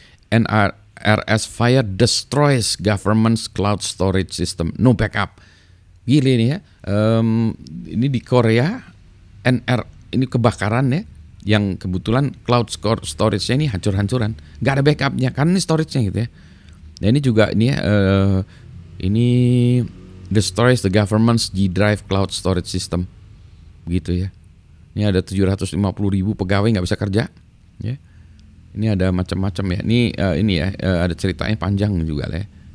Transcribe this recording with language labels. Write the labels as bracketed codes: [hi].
[en] NRS fire destroys government's cloud storage system, no backup. [id] Gila ini ya. Ini di Korea ini kebakaran ya, yang kebetulan cloud storage-nya ini hancur-hancuran, nggak ada backupnya karena ini storage-nya gitu ya. Nah ini juga ini ya, ini [en] destroys the government's G-Drive cloud storage system. [id] Gitu ya. Ini ada 750.000 pegawai nggak bisa kerja. Ya. Ini ada macam-macam ya. Ini ya ada ceritanya panjang juga lah ya.